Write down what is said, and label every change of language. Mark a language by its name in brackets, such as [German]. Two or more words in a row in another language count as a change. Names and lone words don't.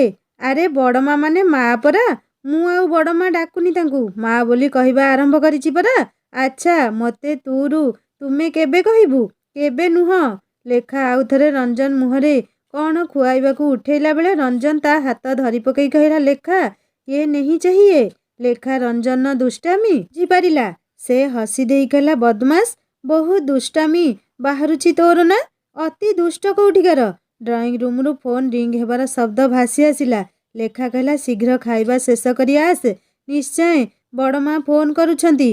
[Odia] ଆରେ ବଡ଼ ମା ମାନେ ମା ପରା। ମୁଁ ଆଉ ବଡ଼ ମା ଡାକୁନି, ତାଙ୍କୁ ମା ବୋଲି କହିବା ଆରମ୍ଭ କରିଛି ପରା। ଆଚ୍ଛା, ମୋତେ ତୁରୁ ତୁମେ କେବେ କହିବୁ? କେବେ ନୁହଁ। ଲେଖା ଆଉ ଥରେ ରଞ୍ଜନ ମୁହଁରେ କ'ଣ ଖୁଆଇବାକୁ ଉଠେଇଲା ବେଳେ ରଞ୍ଜନ ତା ହାତ ଧରି ପକେଇ କହିଲା, ଲେଖା [Hindi] ये नहीं चाहिए। [Odia] ଲେଖା ରଞ୍ଜନର ଦୁଷ୍ଟାମି ବୁଝିପାରିଲା। ସେ ହସି ଦେଇ କହିଲା, ବଦମାସ, ବହୁତ ଦୁଷ୍ଟାମି ବାହାରୁଛି ତୋର ନା? ଅତି ଦୁଷ୍ଟ କୋଉଠିକାର। ଡ୍ରଇଂ ରୁମ୍ରୁ ଫୋନ୍ ରିଙ୍ଗ ହେବାର ଶବ୍ଦ ଭାସି ଆସିଲା। ଲେଖା କହିଲା, ଶୀଘ୍ର ଖାଇବା ଶେଷ କରି ଆସେ। ନିଶ୍ଚୟ ବଡ଼ ମା ଫୋନ୍ କରୁଛନ୍ତି।